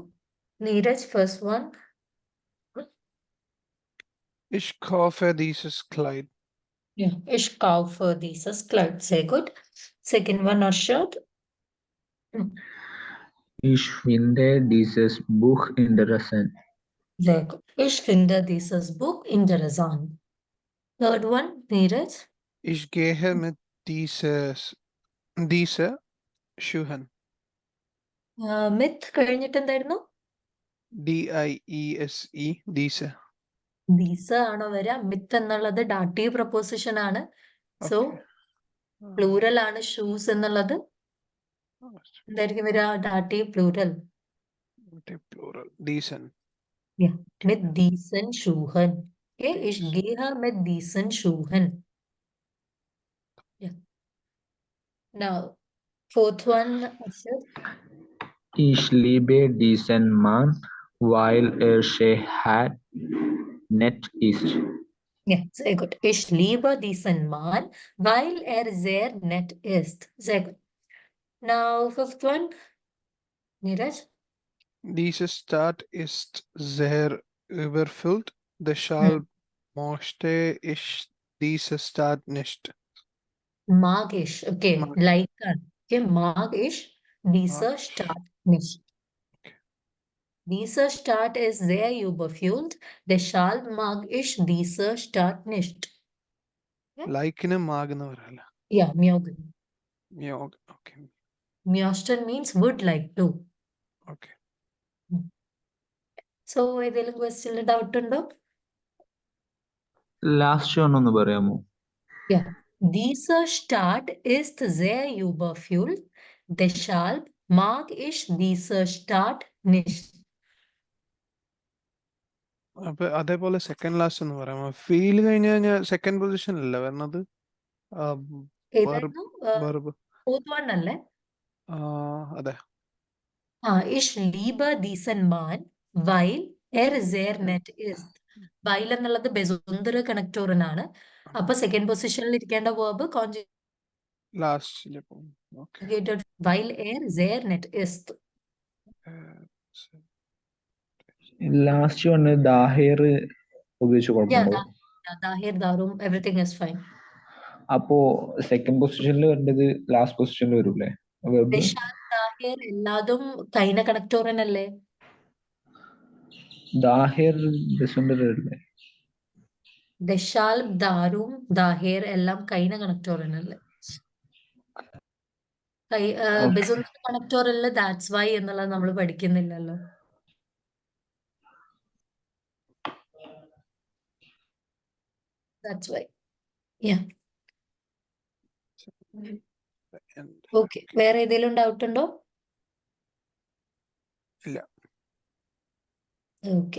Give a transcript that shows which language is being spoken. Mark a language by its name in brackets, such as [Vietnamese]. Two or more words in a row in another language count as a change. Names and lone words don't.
[English] Neeraj, first one. [German] Ich kaufe dieses Kleid. Yeah, ich kaufe dieses Kleid. Sehr gut. [English] Second one, Arshad. [German] Ich finde dieses Buch interessant. Sehr gut. Ich finde dieses Buch interessant. [English] Third one, Neeraj. [German] Ich gehe mit diese Schuhen. [Malayalam] Myth കഴിഞ്ഞിട്ട് എന്തായിരുന്നു? [German] DIESE, diese. [Malayalam] ദീസ ആണോ വരിക? മിത്ത് എന്നുള്ളത് [English] dative preposition [Malayalam] ആണ്. സോ [English] Okay. [Malayalam] പ്ലൂറൽ ആണ് ഷൂസ് എന്നുള്ളത്. എന്തായിരിക്കും വരിക? [English] dative plural. [German] Plural. Diesen. Ja, mit diesen Schuhen. Okay, ich gehe mit diesen Schuhen. [English] Yeah. Now, fourth one, Arshad. [German] Ich liebe diesen Mann, weil sehr nett ist. Ja, sehr gut. Ich liebe diesen Mann, weil sehr nett ist. Sehr gut. [English] Now, fifth one, Neeraj. [German] Diese Stadt ist sehr überfüllt. Deshalb möchte ich diese Stadt nicht. Mag ich. Okay, Mag like ആണ്. Okay, mag ich diese Mag ich. Stadt nicht. Okay. Diese Stadt ist sehr überfüllt, deshalb mag ich diese Stadt nicht. [Malayalam] Likeന് മാകുന്ന പറയല്ല. [German] Yeah, mögen. [English] Okay. Möchten means would like to. Okay. So, [Malayalam] ഏതെങ്കിലും ക്വസ്റ്റ്യനിൽ ഡൗട്ട് ഉണ്ടോ? ലാസ്റ്റ് ഒന്ന് പറയാമോ? Yeah. Diese Stadt ist sehr überfüllt, deshalb mag ich diese Stadt nicht. അപ്പൊ അതേപോലെ [English] second last [Malayalam] എന്ന് പറയാമോ? ഫീൽ കഴിഞ്ഞ് കഴിഞ്ഞാൽ [English] second position [Malayalam] അല്ലേ വരണത്? ഏതായിരുന്നു? വെർബ്. [English] Fourth one അല്ലേ? [Malayalam] അതെ. [German] Ich liebe diesen Mann, weil sehr nett ist. [Malayalam] Weil എന്നുള്ളത് [German] besondere Konnektoren. [Malayalam] അപ്പൊ [English] second position [Malayalam] ഇരിക്കേണ്ട വേർബ് ലാസ്റ്റ്. [German] conjugated weil sehr nett ist. [Malayalam] ലാസ്റ്റ് ഒന്ന് ദാഹിർ ഉപയോഗിച്ച് [English] Yeah, [Malayalam] കുഴപ്പമുണ്ടോ? [German] Dahir, Darum, [English] everything is fine. [Malayalam] അപ്പോ [English] second position [Malayalam] വരേണ്ടത് [English] last position [Malayalam] വരൂലേ വെബ്? ദശാൽ ദാഹിർ എല്ലാതും [German] keine Konnektoren [Malayalam] അല്ലേ? ദാഹിർ ഡിസെൻഡർ അല്ലേ? ദശാൽ, ദാരും, ദാഹിർ എല്ലാം [German] keine Konnektoren [Malayalam] അല്ലേ? [English] Okay. [German] besondere Konnektoren [English] that's why [Malayalam] എന്നുള്ളത് നമ്മൾ പഠിക്കുന്നില്ലല്ലോ. [English] That's why. Yeah. Okay. [Malayalam] വേറെ ഏതെങ്കിലും ഡൗട്ട് ഉണ്ടോ? ഇല്ല. ഓക്കെ.